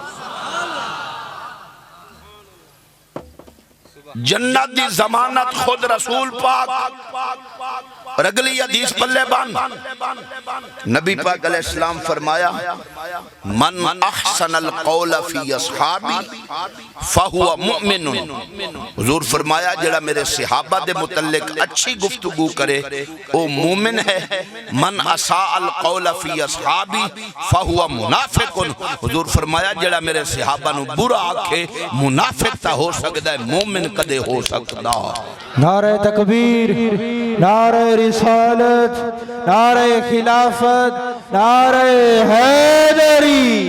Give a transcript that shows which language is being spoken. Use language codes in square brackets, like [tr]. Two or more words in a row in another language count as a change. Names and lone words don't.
[pa] جنت دی ضمانت خود رسول پاک. اور اگلی حدیث پلے بنھ نبی پاک علیہ السلام فرمایا [ar] من أحسن القول في أصحابي فهو مؤمن. [pa] حضور فرمایا جیہڑا میرے صحابہ دے متعلق اچھی گفتگو کرے او مومن ہے. [ar] من أساء القول في أصحابي فهو منافق. [pa] حضور فرمایا جیہڑا میرے صحابہ نوں برا آکھے منافق تاں ہو سکدا ہے، مومن کدے ہو سکدا. [ur] نعرۂ تکبیر، نعرۂ رسالت، نعرۂ خلافت، نعرۂ حیدری.